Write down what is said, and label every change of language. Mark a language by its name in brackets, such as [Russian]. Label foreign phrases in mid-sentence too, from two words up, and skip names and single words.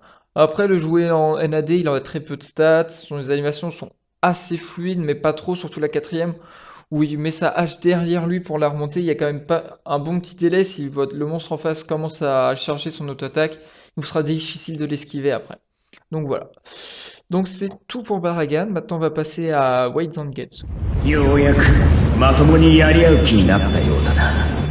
[French] Après, le jouer en NAD, il aurait très peu de stats. Les animations sont assez fluides, mais pas trop, surtout la quatrième où il met sa hache derrière lui pour la remonter. Il y a quand même pas un bon petit délai. Si le monstre en face commence à charger son auto-attaque, il vous sera difficile de l'esquiver après. Donc voilà. Donc c'est tout pour Baragan. Maintenant on va passer à White Zangetsu. [Japanese] ようやくまともにやり合う気になったようだな。